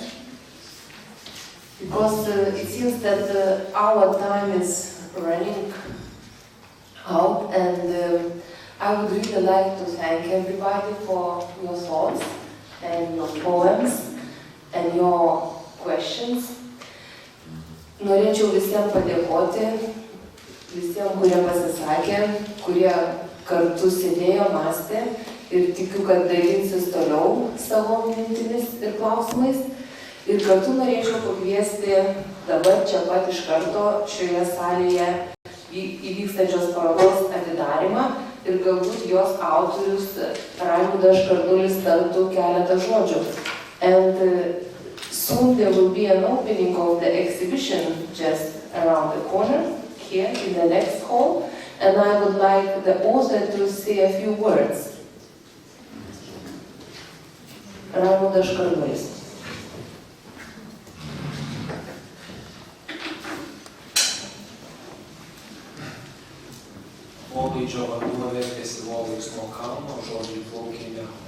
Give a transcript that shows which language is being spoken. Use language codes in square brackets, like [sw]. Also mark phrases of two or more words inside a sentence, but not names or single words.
[en] Because it seems that our time is running out, and I would really like to thank everybody for your thoughts and your poems and your questions. [lt] Norėčiau visiems padėkoti, visiems, kurie pasisakė, kurie kartu sėdėjo, mąstė, ir tikiu, kad dalinsis toliau savo mintimis ir klausimais. Ir kartu norėčiau pakviesti dabar čia pat iš karto šioje salėje įvykstančios parodos atidarymą ir galbūt jos autorius Raimundas Kardulis tartų keletą žodžių. [en] And soon there will be an opening of the exhibition just around the corner, here in the next hall, and I would like the author to say a few words. Raimundas Kardulis. [lt] Polaidžio vanduo vertėsi volais nuo kalno, žodžiai plaukė Nemunu.